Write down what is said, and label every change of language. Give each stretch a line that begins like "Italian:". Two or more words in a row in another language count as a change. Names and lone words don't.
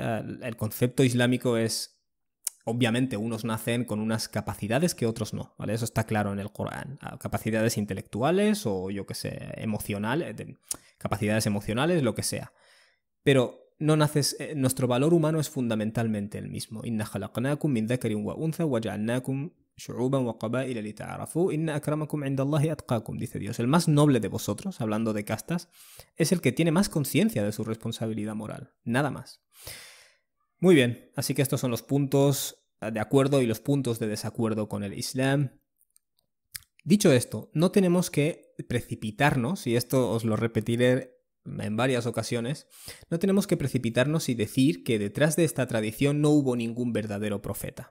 Spanish: El concepto islámico es, obviamente, unos nacen con unas capacidades que otros no, ¿vale? Eso está claro en el Corán. Capacidades intelectuales o, yo qué sé, capacidades emocionales, lo que sea. Pero no naces, nuestro valor humano es fundamentalmente el mismo.
Arabic: إنا خلقناكم من ذكر وأنثى وجعلناكم شعوبا وقبائل لتعارفوا إن أكرمكم عند الله أتقاكم,
Spanish: dice Dios. El más noble de vosotros, hablando de castas, es el que tiene más conciencia de su responsabilidad moral, nada más. Muy bien, así que estos son los puntos de acuerdo y los puntos de desacuerdo con el Islam. Dicho esto, no tenemos que precipitarnos, y esto os lo repetiré en varias ocasiones, no tenemos que precipitarnos y decir que detrás de esta tradición no hubo ningún verdadero profeta.